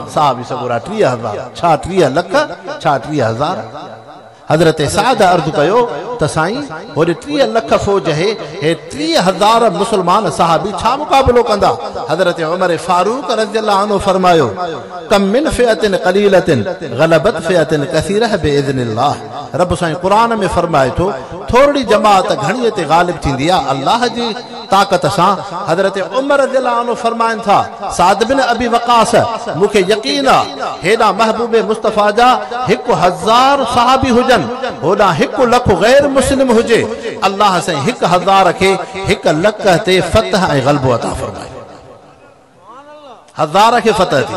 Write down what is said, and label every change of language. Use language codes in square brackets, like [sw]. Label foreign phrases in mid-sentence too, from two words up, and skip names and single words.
[sd] साहब सगुरा 30,000 छा 30 लख छा 30,000। हज़रत साद अर्ज़ कयो त साईं होॾे 30 लख फ़ौज है, हे 30,000 मुसलमान सहाबी छा मुक़ाबिलो कंदा। हज़रत उमर फारूक [ar] رضي الله عنه [sd] फरमायो, [ar] كم من فئة قليلة غلبت فئة كثيرة بإذن الله. [sd] रब साईं क़ुरान में फरमाए थो, थोड़ी जमात घणीअ ते ग़ालिब थींदी आहे अल्लाह जी ताक़त सां। हज़रत उमर [ar] رضي الله عنه [sd] फरमाइनि था, साद बिन अबी वक़ास मूंखे यकीन आहे हेॾा महबूब मुस्तफ़ा जा 1,000 सहाबी हुजनि, होॾा 1 लख गैर मुस्लिम हुजे, अल्लाह साईं 1,000 खे 1 लख ते फतह ऐं ग़लबो अता फरमाए। 1000 खे फतह थी।